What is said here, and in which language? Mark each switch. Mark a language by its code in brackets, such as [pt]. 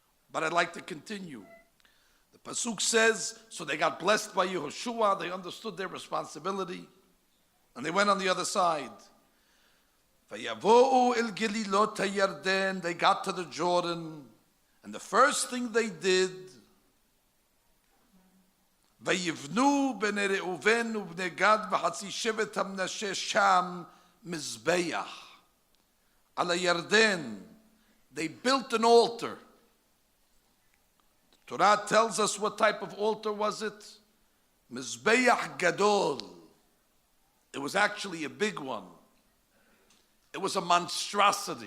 [en] But I'd like to continue. The pasuk says, so they got blessed by Yehoshua, they understood their responsibility, and they went on the other side. [he] Vayavo'u el gelilot hayarden, [en] they got to the Jordan, and the first thing they did, [he] ויבנו בני ראובן ובני גד וחצי שבט המנשה שם מזבח. על הירדן, [en] they built an altar. The Torah tells us what type of altar was it? Mizbeach Gadol. It was actually a big one. It was a monstrosity.